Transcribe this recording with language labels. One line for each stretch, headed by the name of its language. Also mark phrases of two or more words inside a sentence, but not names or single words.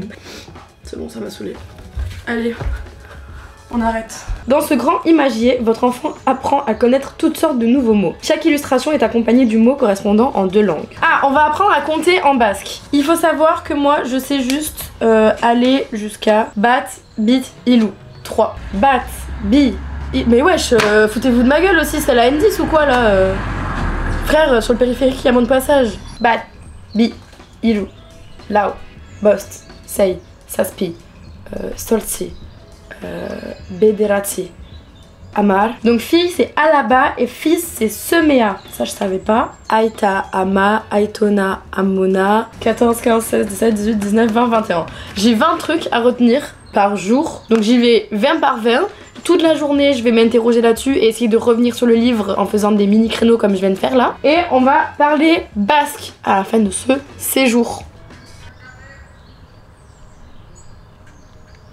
French: C'est bon, ça m'a saoulée. Allez, on arrête. Dans ce grand imagier, votre enfant apprend à connaître toutes sortes de nouveaux mots. Chaque illustration est accompagnée du mot correspondant en 2 langues. Ah, on va apprendre à compter en basque. Il faut savoir que moi, je sais juste aller jusqu'à
Basque: bat, bit, ilou.
French: 3.
Basque: Bat, bi,
French: mais wesh, foutez-vous de ma gueule aussi, c'est la N10 ou quoi là Frère, sur le périphérique, il y a moins de passage.
Basque: Bat, bi, ilou, lao, bost, sei, saspi, stolzi, bederati, amar.
French: Donc fille c'est alaba et fils c'est semea. Ça je savais pas.
Basque: Aita, ama, aitona, amona.
French: 14, 15, 16, 17, 18, 19, 20, 21. J'ai 20 trucs à retenir par jour. Donc j'y vais 20 par 20. Toute la journée, je vais m'interroger là-dessus et essayer de revenir sur le livre en faisant des mini créneaux comme je viens de faire là. Et on va parler basque à la fin de ce séjour.